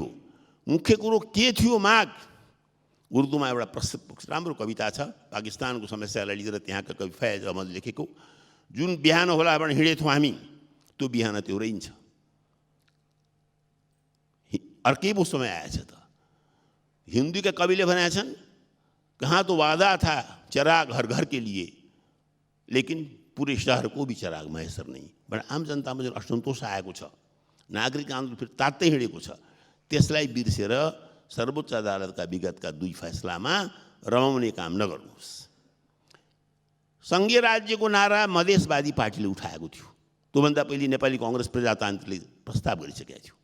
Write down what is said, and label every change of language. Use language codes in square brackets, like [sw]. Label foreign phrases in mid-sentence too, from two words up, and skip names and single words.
[ne] मुख्य कुरो के थियो माग? उर्दूमा एउटा प्रसिद्ध राम्रो कविता छ, पाकिस्तानको समस्यालाई लिएर त्यहाँका कवि फैज अहमद लेखेको, जुन बिहान होला भने हिँडेथ्यौँ हामी, त्यो बिहान त्यो रहन्छ। अर्कै पो समय आएछ त। [hi] हिंदी के कवि ने बनाए छन्, कहाँ तो वादा था चिराग हर घर के लिए, लेकिन पूरे शहर को भी चिराग मैसर नहीं। [ne] बट [hi] आम जनता में जो असंतोष [ne] आएको छ, नागरिक आन्दोलन फिर तात्तै हिँडेको छ, त्यसलाई बिर्सेर सर्वोच्च अदालतका विगतका 2 फैसलामा रमाउने काम नगर्नुहोस्। संघीय राज्यको नारा मधेसवादी पार्टीले उठाएको थियो, त्योभन्दा पहिले नेपाली कांग्रेस प्रजातान्त्रिकले प्रस्ताव गरिसकेको थियो।